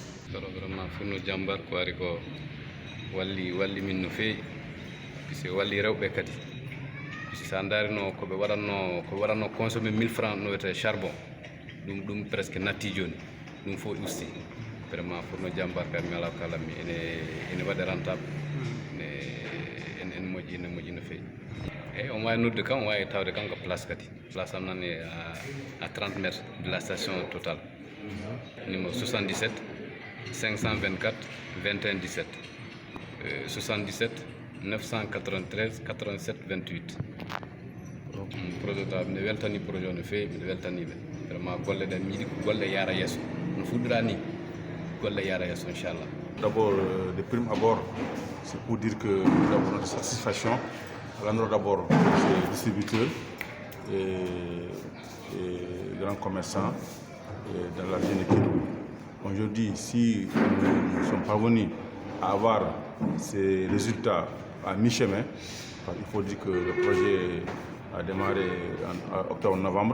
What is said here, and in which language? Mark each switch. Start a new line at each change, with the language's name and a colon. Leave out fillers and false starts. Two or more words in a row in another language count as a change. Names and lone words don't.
Fula: koɗo vraiment Fourno Diambar ko ari ko walli min no feewi puisque walli rewɓe kadi puisque sa darino koɓe waɗanno consommé 1000 francs no wiyete charbon ɗum presque natti joni ɗum fof usti vraiment Fourno Diambar kadi mi ala ko kalatmi ene waɗe rentable ene moƴƴi no feewi eyyi on wawi nodde kam on wawi tawde kam ko place kadi place am nan
French: à 30 métres de la station Total numéro
Fula: 77 524 21 17 77 993 87 28 projet ta mine weltani projet o no feewi mine weltaniɓe vraiment golle ɗen mi yiiɗi ko golle yaara yesso no fuɗɗira ni golle yaara yesso inchallah.
French: D'abord de prime abord c'est pour dire que nous avons notre satisfaction à l'endroit d'abord des distributeurs et grands commerçants dans la région de Kédougou. Aujourd'hui, si nous sommes parvenus à avoir ces résultats à mi-chemin, il faut dire que le projet a démarré en octobre-novembre.